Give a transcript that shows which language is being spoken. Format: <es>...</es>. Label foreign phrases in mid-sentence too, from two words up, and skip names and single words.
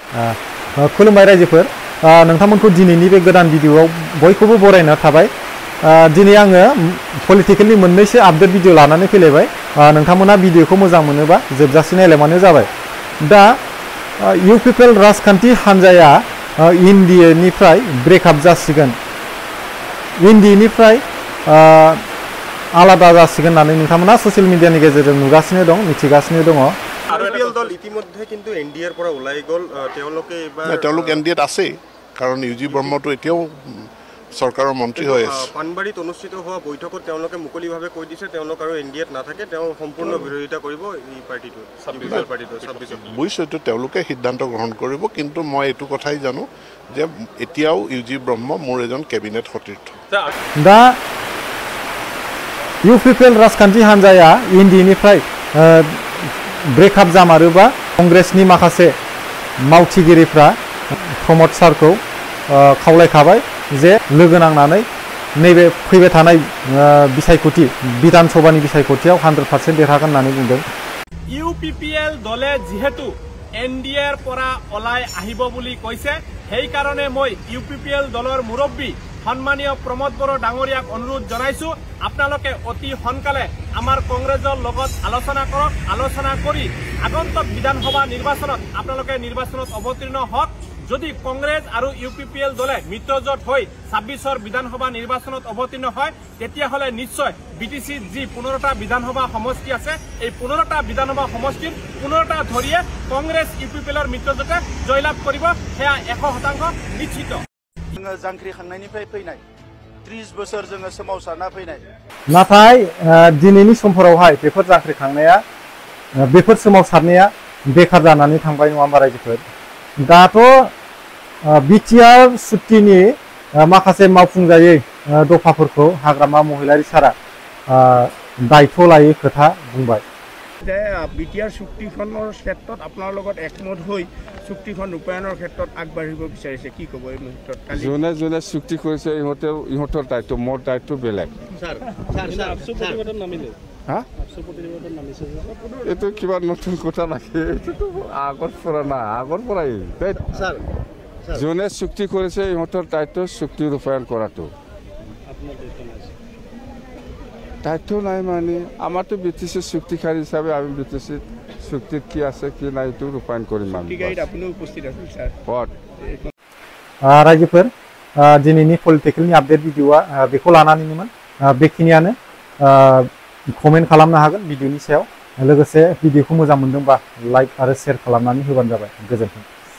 <brx>खुलुमबाय रायजोफोर नोंथांमोनखौ दिनैनि बे गोदान भिडिअआव बयखौबो बरायना थाबाय दिनै आङो पलिटिकेलनि मोननैसो</brx> <en>update video</en> <brx>लानानै फैलायबाय नोंथांमोना भिडिअखौ मोजां मोनोबा जोबजासिम नायलायबानो जाबाय दा इउ पिपल राजखान्थि हान्जाया इन्डियानिफ्राय ब्रेकआप जासिगोन इन्डियानिफ्राय आलादा जासिगोन होननानै नोंथांमोना ससियेल मिडियानि गेजेरजों नुगासिनो दं मिथिगासिनो दङ</brx> <as>আরপিএল দল ইতিমধ্যে কিন্তু এনডিএৰ পৰা ওলাই গল তেওঁলোকে এবাৰ তেওঁলোক এনডিএত আছে কাৰণ ইউজি ব্ৰহ্মটো এতিয়াও সৰকাৰৰ মন্ত্ৰী হৈ আছে পানবাৰীত অনুষ্ঠিত হোৱা বৈঠকত তেওঁলোকে মুকলিভাৱে কৈ দিছে তেওঁলোক আৰু এনডিএত নাথাকে তেওঁ সম্পূৰ্ণ বিৰোধিতা কৰিব এই পাৰ্টিটো 26 পাৰ্টিটো 26 বুজিছো এইটো তেওঁলোকে সিদ্ধান্ত গ্ৰহণ কৰিব কিন্তু মই এইটো কথাই জানো যে এতিয়াও ইউজি ব্ৰহ্ম মোৰ এজন কেবিনেট সতীৰ্থ</as> <brx>दा इउ पिपल राजखान्थि हान्जाया इन्डियानिफ्राय ब्रेकआप जामारोबा कंग्रेसनि माखासे मावथिगिरिफ्रा प्रमद सारखौ खावलायखाबाय जे लोगो नांनानै नैबे फैबाय थानाय बिसायख'थि बिधान सभानि बिसायख'थियाव 100% देरहागोन होननानै बुंदों</brx> <as>ইউপিপিএল দলে যেহেতু এনডিএৰ পৰা ওলাই আহিব বুলি কৈছে সেই কাৰণে মই ইউপিপিএল দলৰ মুৰব্বী সম্মানীয় প্ৰমোদ বড়ো ডাঙৰীয়াক অনুৰোধ জনাইছো আপোনালোকে অতি সোনকালে আমাৰ কংগ্ৰেছৰ লগত আলোচনা কৰক আলোচনা কৰি আগন্তুক বিধানসভা নিৰ্বাচনত আপোনালোকে নিৰ্বাচনত অৱতীৰ্ণ হওক যদি কংগ্ৰেছ আৰু ইউপিপিএল দলে মিত্ৰজোঁট হৈ 26ৰ বিধানসভা নিৰ্বাচনত অৱতীৰ্ণ হয় তেতিয়াহ'লে নিশ্চয় বিটিচি যি 15টা বিধানসভা সমষ্টি আছে এই 15টা বিধানসভা সমষ্টিৰ 15টা ধৰিয়ে কংগ্ৰেছ ইউপিপিএলৰ মিত্ৰজোঁটে জয়লাভ কৰিব সেয়া 100% নিশ্চিত</as> <brx>जांख्रि खांनायनिफ्राय फैनाय 30 बोसोर जोङो सोमावसारना फैनाय नाथाय दिनैनि समफोरावहाय बेफोर जांख्रिखांनाया बेफोर सोमावसारनाया बेखार जानानै थांबाय नङा होमबा रायजोफोर दाथ' बिटिआर सुक्तिनि माखासे मावफुंजायै दफाफोरखौ हाग्रामा महिलारि सारा दायित्व लायै खोथा बुंबाय</brx> <as>বিটিআৰ চুক্তিখনৰ ক্ষেত্ৰত আপোনাৰ লগত একমত হৈ চুক্তিখন ৰূপায়ণৰ ক্ষেত্ৰত আগবাঢ়িব বিচাৰিছে কি ক'ব এই মুহূৰ্তত যোনে যোনে চুক্তি কৰিছে ইহঁতৰ দায়িত্ব মোৰ দায়িত্ব বেলেগ এইটো কিবা নতুন কথা নাকি এইটোতো আগৰ পৰা না আগৰ পৰাই যোনে চুক্তি কৰিছে ইহঁতৰ দায়িত্ব চুক্তি ৰূপায়ণ কৰাটো দায়িত্ব নাই মানে আমাৰতো বিটিচি চুক্তিকাৰী হিচাপে আমি বিটিচি চুক্তিত কি আছে কি নাই এইটো ৰূপায়ণ কৰিম</as> <brx>रायजोफोर दिनैनि पलिटिकेलनि</brx> <en>update video</en> <brx>बेखौ लानानैमोन बेखिनियानो कमेन्ट खालामनो हागोन भिडिअनि सायाव लोगोसे भिडिअखौ मोजां मोनदोंबा लाइक आरो शेयार खालामनानै होबानो जाबाय गोजोन्थों</brx>